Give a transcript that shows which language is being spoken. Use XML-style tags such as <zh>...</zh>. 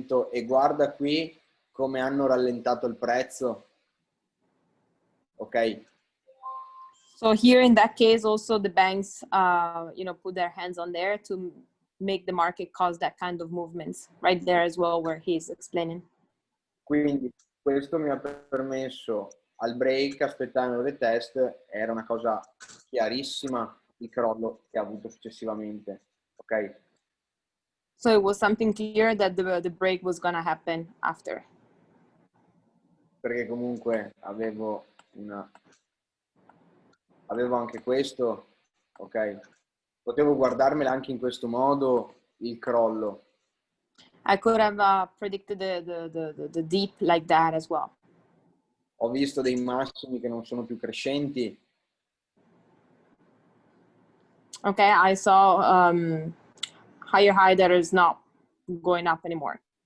<it>E guarda qui come hanno rallentato il prezzo. Ok?</it> <en>So here in that case also the banks put their hands on there to make the market cause that kind of movements right there as well where he's explaining.</en> <it>Quindi questo mi ha permesso al break aspettare il retest, era una cosa chiarissima il crollo che ha avuto successivamente, ok?</it> <en>So it was something clear that the break was gonna happen after.</en> <it>Perché comunque avevo anche questo, ok? Potevo guardarmela anche in questo modo, il crollo.</it> <en>I could have predicted the deep like that as well.</en> <it>Ho visto dei massimi che non sono più crescenti.</it> <en>Okay, I saw higher high that is not going up anymore.</en>